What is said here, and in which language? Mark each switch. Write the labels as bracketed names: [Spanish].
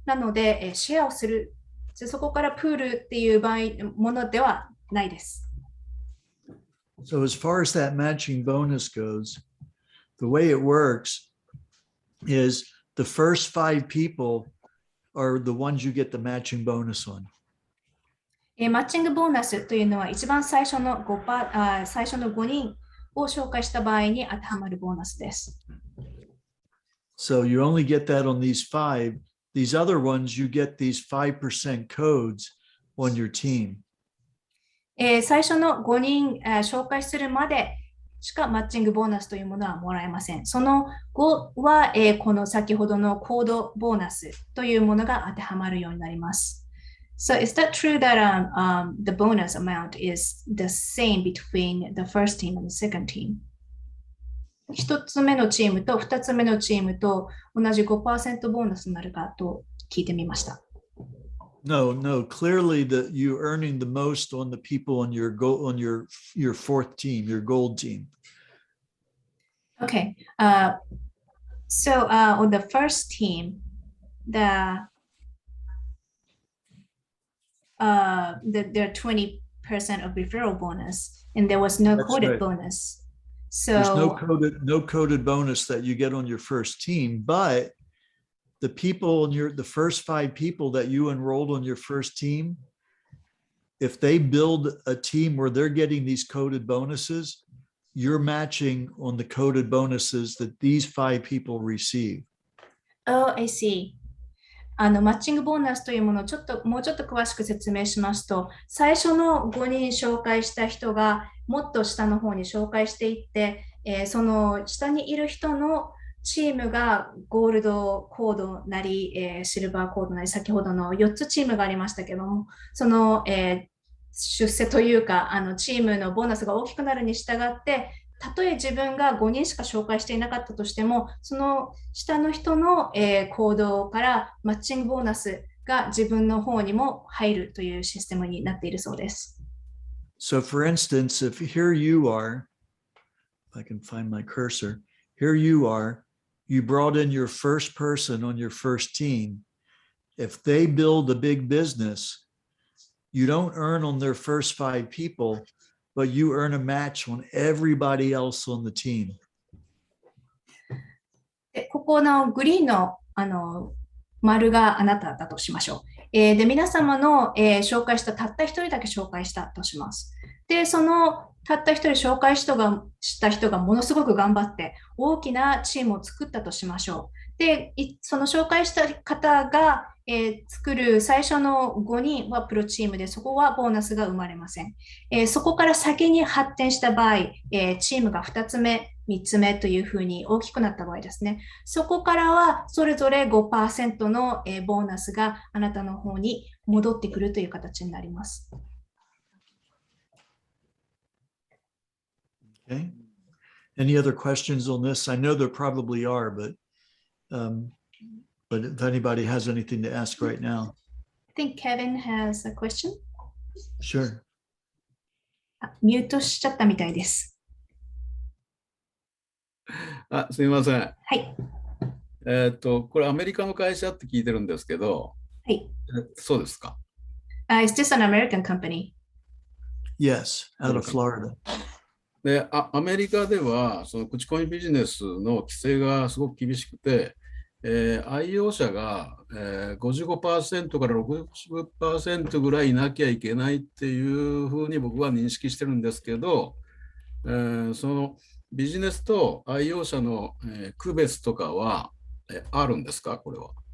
[Japanese] なので、シェアをする、そこからプールっていうものではないです。 [English] So as far as that matching bonus goes, the way it works is the first 5 people are the ones you get the matching bonus on. [Japanese] マッチングボーナスというのは一番最初の5人を紹介した場合に当てはまるボーナスです。 [English] So you only get that on these 5. These other ones, you get these 5% codes on your team. [Japanese] 最初の5人紹介するまでしかマッチングボーナスというものはもらえません。その後は、この先ほどのコードボーナスというものが当てはまるようになります。 [English] So is that true that the bonus amount is the same between the first team and the second team? [Japanese] 1つ目のチームと2つ目のチームと同じ 5% ボーナスになるかと聞いてみました。 [English] No, clearly you're earning the most on the people on your fourth team, your gold team. Okay. So on the first team, there are 20% of referral bonus, and there was no That's coded right. bonus. There's no So coded bonus that you get on your first team, but the people in the first 5 people that you enrolled on your first team, if they build a team where they're getting these coded bonuses, you're matching on the coded bonuses that these 5 people receive. Oh, I see. [Japanese] マッチングボーナスというものをもうちょっと詳しく説明しますと、最初の5人紹介した人がもっと下の方に紹介していって、その下にいる人のチームがゴールドコードなり、シルバーコードなり、先ほどの4つチームがありましたけども、その、出世というか、チームのボーナスが大きくなるに従って、たとえ自分が5人しか紹介していなかったとしても、その下の人の、行動からマッチングボーナスが自分の方にも入るというシステムになっているそうです。 [English] So for instance, if here you are, if I can find my cursor, here you are, you brought in your first person on your first team. If they build a big business, you don't earn on their first 5 people, but you earn a match on everybody else on the team. [Japanese] ここのグリーンの、丸があなただとしましょう。で、皆様の、紹介したたった一人だけ紹介したとします。で、そのたった一人紹介した人がものすごく頑張って大きなチームを作ったとしましょう。で、その紹介した方が、作る最初の5人はプロチームで、そこはボーナスが生まれません。そこから先に発展した場合、チームが2つ目、3つ目というふうに大きくなった場合ですね。そこからはそれぞれ 5% のボーナスがあなたの方に戻ってくるという形になります。 [English] Okay. Any other questions on this? I know there probably are, but if anybody has anything to ask right now. I think Kevin has a question. Sure. [Japanese] ミュートしちゃったみたいです。すみません。はい。これアメリカの会社って聞いてるんですけど、はい。そうですか。 [English] Is this an American company? Yes, out of Florida. [Japanese] で、アメリカではその口コミビジネスの規制がすごく厳しくて、愛用者が、55% から 60% ぐらいいなきゃいけないっていうふうに僕は認識してるんですけど、そのビジネスと愛用者の、区別とかは、あるんですか、これは。